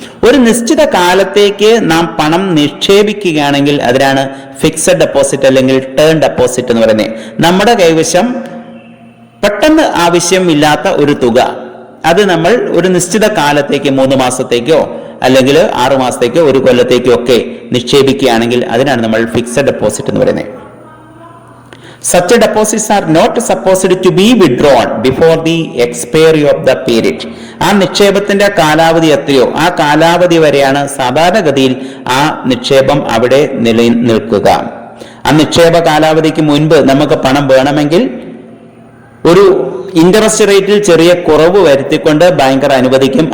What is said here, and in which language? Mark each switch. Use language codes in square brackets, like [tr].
[ml] ഒരു നിശ്ചിത കാലത്തേക്ക് നാം പണം നിക്ഷേപിക്കുകയാണെങ്കിൽ അതിനാണ് ഫിക്സഡ് ഡെപ്പോസിറ്റ് അല്ലെങ്കിൽ ടേം ഡെപ്പോസിറ്റ് എന്ന് പറയുന്നത്. നമ്മുടെ കൈവശം പെട്ടെന്ന് ആവശ്യമില്ലാത്ത ഒരു തുക അത് നമ്മൾ ഒരു നിശ്ചിത കാലത്തേക്ക് 3 മാസത്തേക്കോ അല്ലെങ്കിൽ 6 മാസത്തേക്കോ 1 കൊല്ലത്തേക്കോ ഒക്കെ നിക്ഷേപിക്കുകയാണെങ്കിൽ അതിനാണ് നമ്മൾ ഫിക്സഡ് ഡെപ്പോസിറ്റ് എന്ന് പറയുന്നത്. [en] Such deposits are not supposed to be withdrawn before the expiry of the period. [ml] ആ നിക്ഷേപത്തിന്റെ കാലാവധി എത്രയോ ആ കാലാവധി വരെയാണ് സാധാരണഗതിയിൽ ആ നിക്ഷേപം അവിടെ നിലനിൽക്കുക. ആ നിക്ഷേപ കാലാവധിക്ക് മുൻപ് നമുക്ക് പണം വേണമെങ്കിൽ ഒരു ഇൻട്രസ്റ്റ് റേറ്റിൽ ചെറിയ കുറവ് വരുത്തിക്കൊണ്ട് ബാങ്കർ അനുവദിക്കും.